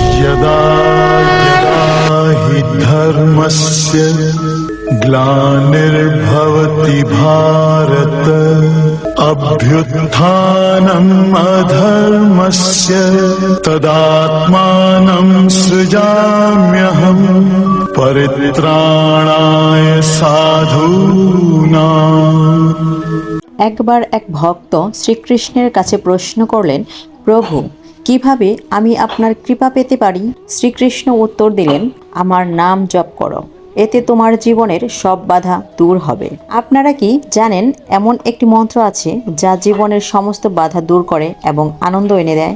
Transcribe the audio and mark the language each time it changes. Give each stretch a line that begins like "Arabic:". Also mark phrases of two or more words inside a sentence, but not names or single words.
Sanskrit: यदा यदा हि धर्मस्य ग्लानिर्भवति भारत अभ्युत्थानम् अधर्मस्य तदात्मानं सृजाम्यहम् परित्राणाय साधूनाम्।
Bangla: একবার এক ভক্ত শ্রীকৃষ্ণের কাছে প্রশ্ন করলেন, প্রভু, কিভাবে আমি আপনার কৃপা পেতে পারি? শ্রীকৃষ্ণ উত্তর দিলেন, আমার নাম জপ করো, এতে তোমার জীবনের সব বাধা দূর হবে। আপনারা কি জানেন এমন একটি মন্ত্র আছে যা জীবনের সমস্ত বাধা দূর করে এবং আনন্দ এনে দেয়?